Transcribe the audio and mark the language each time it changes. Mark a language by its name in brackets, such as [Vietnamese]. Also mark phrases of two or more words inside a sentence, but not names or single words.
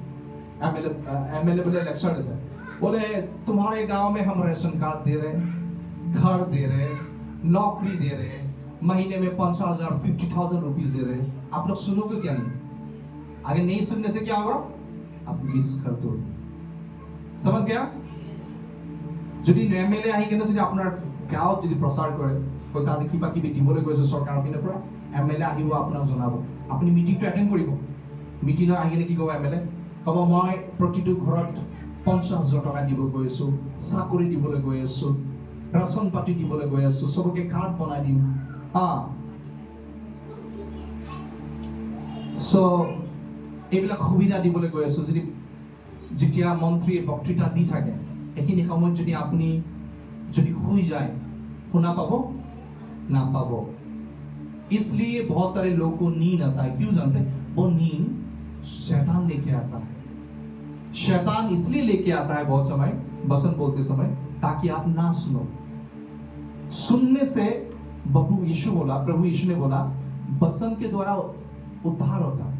[Hindi] एमएलए बोले लेक्चर देता है, बोले तुम्हारे गांव में हम राशन कार्ड दे रहे हैं, घर दे रहे हैं, नौकरी दे रहे हैं, महीने में 50,000 50,000 रुपीज दे रहे हैं। आप लोग सुनोगे क्या? नहीं। आगे नहीं सुनने से क्या होगा? आप मिस कर दो। समझ गया? [Assamese] যদি এমএলএ আহি কেনে যদি আপোনাৰ গাঁৱত যদি প্ৰচাৰ কৰে, কৈছে আজি কিবা কিবি দিবলৈ গৈছে চৰকাৰৰ পিনৰ পৰা, এমএলএ আহিব আপোনাক জনাব, আপুনি মিটিংটো এটেণ্ড কৰিব। মিটিঙত আহি কেনে কি ক'ব এমএলএ? ক'ব মই প্ৰতিটো ঘৰত 50,000 টকা দিব গৈ আছো, চাকৰি দিবলৈ গৈ আছো, ৰাচন পাতি দিবলৈ গৈ আছো, চবকে কাৰ্ড বনাই দিম। সো এইবিলাক সুবিধা দিবলৈ গৈ আছো। যদি যেতিয়া মন্ত্ৰীয়ে বক্তৃতা দি থাকে এইখিনি সময়ত যদি আপুনি যদি শুই যায় শুনা পাব না পাবো। [Hindi] इसलिए बहुत सारे लोगों को नींद आता है। क्यों जानते हैं? वो नींद शैतान लेके आता है। शैतान इसलिए लेके आता है बहुत समय वचन बोलते समय ताकि आप ना सुनो। सुनने से प्रभु यीशु ने बोला वचन के द्वारा उद्धार होता है।